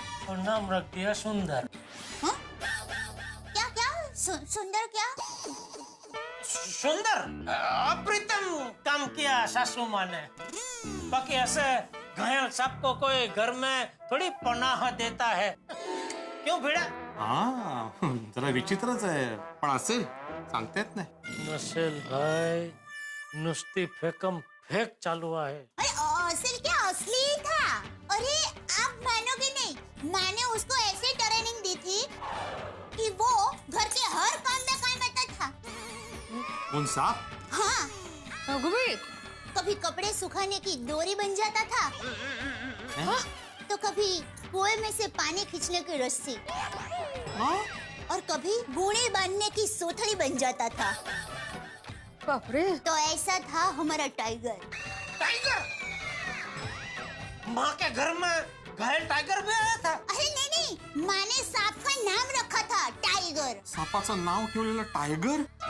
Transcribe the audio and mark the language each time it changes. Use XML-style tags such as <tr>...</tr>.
<hi>और नाम रख दिया सुंदर। हाँ? क्या क्या? सुंदर क्या? सुंदर? अप्रितम काम किया सासू माँ ने। बाकी ऐसे घायल सांप को कोई घर में थोड़ी पनाह देता है। क्यों भिड़ा?</hi> <mr>हाँ जरा विचित्रच आहे, पण असेल, सांगता येत नाही। नसेल भाई, नुसती फेकम फेक चालू आहे।</mr> <hi>अरे असल क्या, असली ही था। अरे आप मानोगे नहीं, माँ ने उसको ऐसे ट्रेनिंग दी थी कि वो घर के हर काम में काम आता था। कौन सांप? हाँ, रघुवीर, कभी कपड़े सुखाने की डोरी बन जाता था। हाँ? तो कभी कुएं में से पानी खींचने की रस्सी। हाँ? और कभी गुणे बांधने की सोथड़ी बन जाता था। बाप रे। तो ऐसा था हमारा टाइगर। टाइगर? माँ के घर में घायल टाइगर भी आया था? अरे नहीं, माँ ने सांप का नाम रखा था टाइगर।</hi> <mr>सापाचं नाव ठेवलेलं टायगर?</mr>